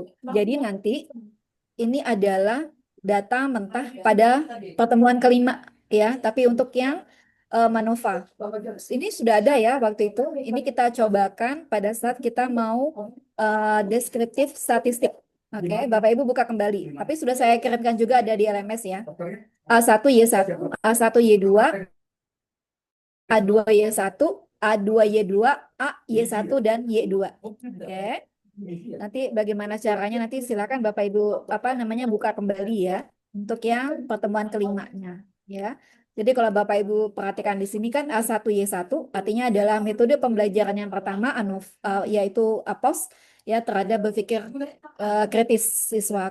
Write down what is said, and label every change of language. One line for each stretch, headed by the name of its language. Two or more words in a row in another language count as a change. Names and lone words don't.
Indonesian: Jadi nanti ini adalah data mentah pada pertemuan kelima ya, tapi untuk yang MANOVA. Ini sudah ada ya waktu itu. Ini kita cobakan pada saat kita mau deskriptif statistik. Oke, Bapak Ibu buka kembali. Tapi sudah saya kirimkan juga ada di LMS ya. A1Y1, A1Y2, A2Y1, A2Y2, AY1 dan Y2. Oke. Nanti bagaimana caranya nanti silakan Bapak Ibu buka kembali ya untuk yang pertemuan kelimanya ya. Jadi kalau Bapak Ibu perhatikan di sini kan A1Y1 artinya adalah metode pembelajaran yang pertama yaitu APOS ya, terhadap berpikir kritis siswa.